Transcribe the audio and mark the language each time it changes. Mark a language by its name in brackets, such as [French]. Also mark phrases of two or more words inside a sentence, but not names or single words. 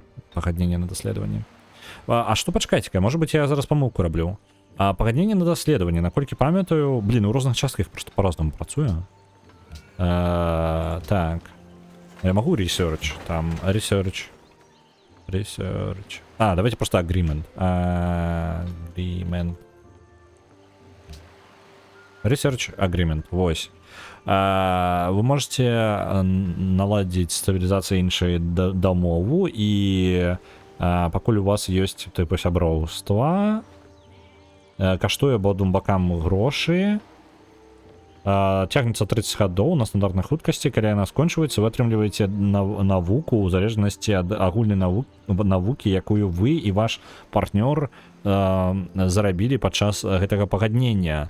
[Belarusian] Пагадненне на даследаванне. А што, пачакайце-ка, можа быць, я зараз памылку раблю. Пагадненне на даследаванне, наколькі памятаю, блин, у розных частках просто по-рознаму працуе. Так. Я магу research, там, research. [Russian] Давайте просто [English] agreement. Research agreement, [Belarusian] вось. Вы можете наладзіць стабілізацыю іншай дамову і пакуль у вас ёсць тыпу сяброўства, каштуе абодвум бакам грошы, цягнецца 30 гадоў на стандартнай хуткасці, калі яна скончваецца, вы атрымліваеце навуку ў залежнасці ад агульнай навукі, якую вы і ваш партнёр зарабілі падчас гэтага пагаднення.